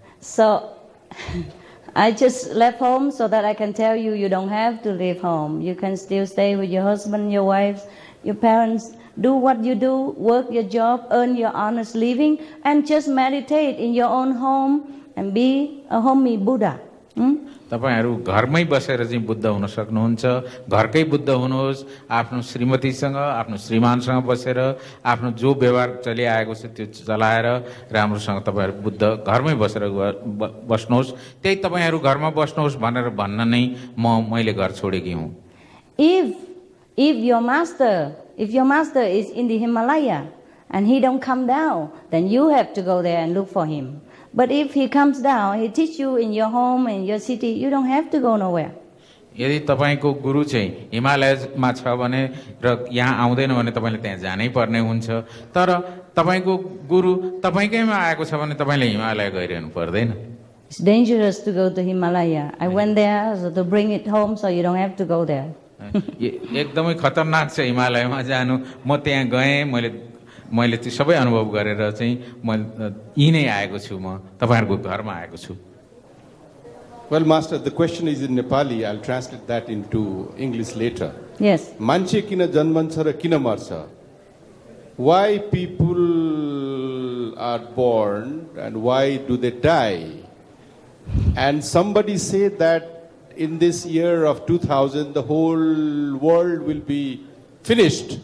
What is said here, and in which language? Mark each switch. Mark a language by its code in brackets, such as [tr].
[en] So I just left home so that I can tell you, you don't have to leave home. You can still stay with your husband, your wives, your parents. Do what you do, work your job, earn your honest living, and just meditate in your own home and be a homey Buddha. [ne] तपाईहरु घरमै बसेर चाहिँ बुद्ध हुन सक्नुहुन्छ घरकै बुद्ध हुनुहोस् आफ्नो श्रीमतीसँग आफ्नो श्रीमानसँग बसेर आफ्नो जो व्यवहार चलिआएको छ त्यो चलाएर राम्रोसँग तपाईहरु बुद्ध घरमै बसेर बस्नुहोस् त्यही तपाईहरु घरमा बस्नुहोस् भनेर भन्न नै मैले घर छोडेकी हुँ [en] If your master is in the Himalaya and he don't come down, then you have to go there and look for him. But if he comes down, he teach you in your home, in your city, you don't have to go nowhere. [ne] यदि तपाईको गुरु चाहिँ हिमालयमा छ भने र यहाँ आउँदैन भने तपाईले त्यहाँ जानै पर्ने हुन्छ तर तपाईको गुरु तपाईकैमा आएको छ भने तपाईले हिमालय गइरहनु पर्दैन [en] It's dangerous to go to Himalaya. I went there so to bring it home so you don't have to go there. [ne] एकदमै खतरनाक छ हिमालयमा जानु म त्यहाँ गएँ मैले त्यो सबै अनुभव गरेर चाहिँ म यही नै आएको छु म तपाईहरुको घरमा आएको छु [en] Well, Master, the question is in Nepali. I'll translate that into English later. Yes. [ne] Manche kina janmancha ra kina marcha? [en] Why people are born and why do they die? And somebody said that in this year of 2000, the whole world will be finished.